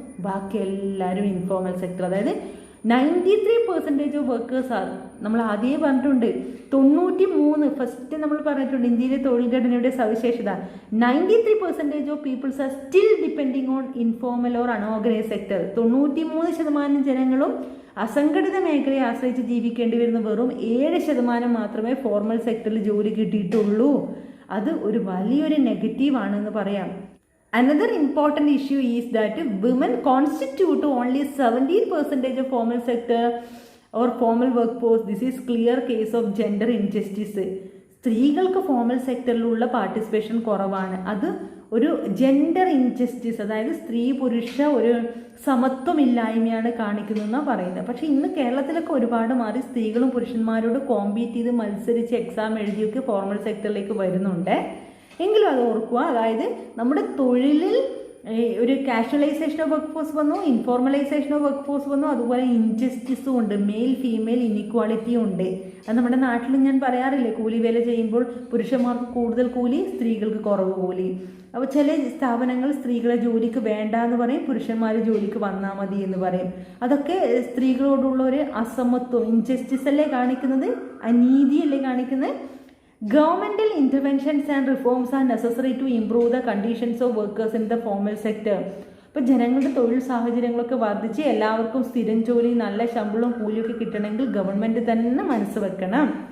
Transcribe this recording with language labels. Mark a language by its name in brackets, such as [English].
[Malayalam] ബാക്കി എല്ലാവരും informal sector. അതായത് [English] 93% of workers are, [Malayalam] നമ്മൾ ആദ്യമേ പറഞ്ഞിട്ടുണ്ട്, 93 ഫസ്റ്റ് നമ്മൾ പറഞ്ഞിട്ടുണ്ട് ഇന്ത്യയിലെ തൊഴിൽ ഘടനയുടെ സവിശേഷത. [English] 93% of peoples are still depending on informal or unorganise sector. [Malayalam] 93% ജനങ്ങളും അസംഘടിത മേഖലയെ ആശ്രയിച്ച് ജീവിക്കേണ്ടി വരുന്ന വെറും 7% മാത്രമേ ഫോർമൽ സെക്ടറിൽ ജോലി കിട്ടിയിട്ടുള്ളൂ. അത് ഒരു വലിയൊരു നെഗറ്റീവാണെന്ന് പറയാം. [English] Another important issue is that women constitute only 17% of formal sector or formal workforce. This is clear case of gender injustice. [Malayalam] സ്ത്രീകൾക്ക് ഫോർമൽ സെക്ടറിലുള്ള പാർട്ടിസിപ്പേഷൻ കുറവാണ്. അത് ഒരു ജെൻഡർ ഇൻജസ്റ്റിസ്, അതായത് സ്ത്രീ പുരുഷ ഒരു സമത്വമില്ലായ്മയാണ് കാണിക്കുന്നതെന്നാണ് പറയുന്നത്. പക്ഷേ ഇന്ന് കേരളത്തിലൊക്കെ ഒരുപാട് മാറി, സ്ത്രീകളും പുരുഷന്മാരോട് കോമ്പീറ്റ് ചെയ്ത് മത്സരിച്ച് എക്സാം എഴുതിയൊക്കെ ഫോർമൽ സെക്ടറിലേക്ക് വരുന്നുണ്ട്. എങ്കിലും അത് ഓർക്കുക, അതായത് നമ്മുടെ തൊഴിലിൽ ഒരു കാഷ്വലൈസേഷൻ ഓഫ് വർക്ക് ഫോഴ്സ് വന്നു, ഇൻഫോർമലൈസേഷൻ ഓഫ് വർക്ക് ഫോഴ്സ് വന്നു, അതുപോലെ ഇൻജസ്റ്റിസും ഉണ്ട്, മെയിൽ ഫീമെയിൽ ഇനിക്വാളിറ്റിയും ഉണ്ട്. അത് നമ്മുടെ നാട്ടിൽ ഞാൻ പറയാറില്ലേ, കൂലി വേല ചെയ്യുമ്പോൾ പുരുഷന്മാർക്ക് കൂടുതൽ കൂലി, സ്ത്രീകൾക്ക് കുറവ് കൂലി. അപ്പോൾ ചില സ്ഥാപനങ്ങൾ സ്ത്രീകളെ ജോലിക്ക് വേണ്ട എന്ന് പറയും, പുരുഷന്മാർ ജോലിക്ക് വന്നാൽ മതി എന്ന് പറയും. അതൊക്കെ സ്ത്രീകളോടുള്ള ഒരു അസമത്വം, ഇൻജസ്റ്റിസ് അല്ലേ കാണിക്കുന്നത്, അനീതിയല്ലേ കാണിക്കുന്നത്. [English] Governmental interventions and reforms are necessary to improve the conditions of workers in the formal sector. [Malayalam] ഇപ്പോൾ ജനങ്ങളുടെ തൊഴിൽ സാഹചര്യങ്ങളൊക്കെ വർദ്ധിച്ച് എല്ലാവർക്കും സ്ഥിരം ജോലി, നല്ല ശമ്പളവും കൂലിയൊക്കെ കിട്ടണമെങ്കിൽ ഗവൺമെൻറ് തന്നെ മനസ്സ് വെക്കണം.